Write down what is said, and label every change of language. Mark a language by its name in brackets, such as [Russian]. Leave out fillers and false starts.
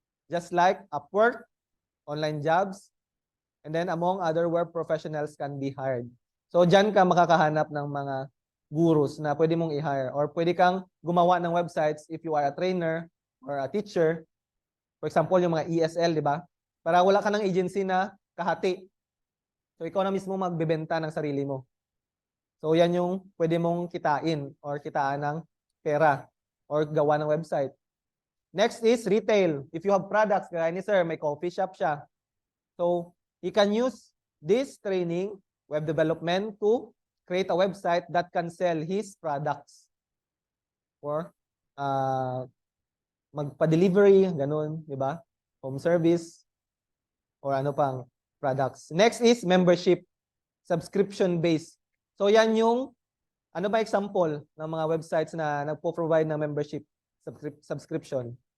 [English] Just like Upwork, online jobs, and then among other work professionals can be hired. [Filipino] So dyan ka makakahanap ng mga gurus na pwede mong i-hire. Or pwede kang gumawa ng websites [English] if you are a trainer or a teacher. [Filipino] For example, yung mga ESL, di ba? Para wala ka ng agency na kahati. So ikaw na mismo magbebenta ng sarili mo. So yan yung pwede mong kitain or kitaan ng pera or gawa ng website. [English] Next is retail. If you have products, [Filipino] kaya ni sir, may coffee shop siya. [English] So he can use this training, web development, to create a website that can sell his products. [Filipino] Or magpa-delivery, ganun, di ba? Home service, or ano pang products. [English] Next is membership, subscription-based. [Filipino] So yan yung, ano ba example ng mga websites na nagpo-provide ng membership subscription?